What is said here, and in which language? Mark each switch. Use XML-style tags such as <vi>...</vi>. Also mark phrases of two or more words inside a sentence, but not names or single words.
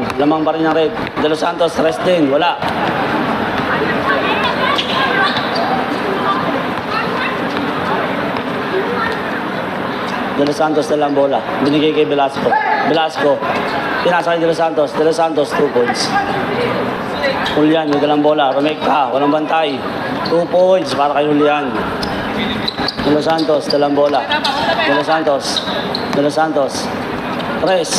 <tl>Lamang pa rin ang red. De Los Santos, rest din. Wala. De Los Santos na lang bola. Binigay kay Velasco. Velasco. Pinasa kay De Los Santos. De Los Santos, 2 points. Julian, may dalang bola. Romecta, walang bantay. 2 points para kay Julian. De Los Santos, dalang bola. De Los Santos. De Los Santos. Press.</tl>